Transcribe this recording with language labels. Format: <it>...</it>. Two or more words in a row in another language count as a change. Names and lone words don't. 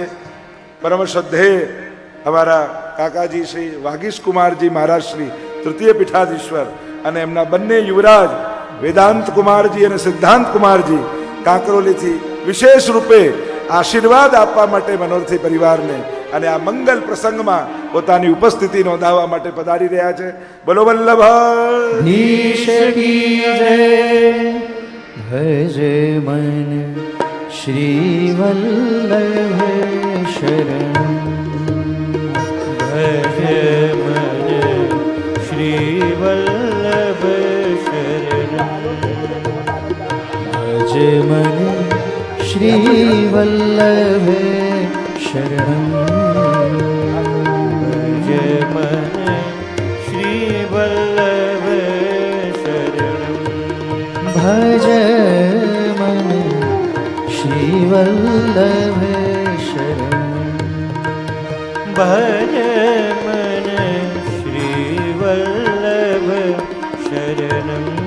<gu>પરમ શ્રદ્ધેય અમારા કાકાજી શ્રી વાગીશ કુમારજી મહારાજ શ્રી તૃતીય પીઠાધીશ્વર અને એમના બંને યુવરાજ વેદાંત કુમારજી અને સિદ્ધાંત કુમારજી કાંકરોલીથી વિશેષ રૂપે આશીર્વાદ આપવા માટે મનોરથી પરિવારને અને આ મંગલ પ્રસંગમાં પોતાની ઉપસ્થિતિ નોંધાવવા માટે પધારી રહ્યા છે. બોલો વલ્લભ</gu> <hi>की जय। भज मन श्री वल्लभ शरण भज मन श्री वल्लभ शरण भज मन श्री वल्लभ शरण भज मन श्री वल्लभ शरण भज मन श्री वल्लभ शरण भज मन श्री वल्लभ शरणम.</hi>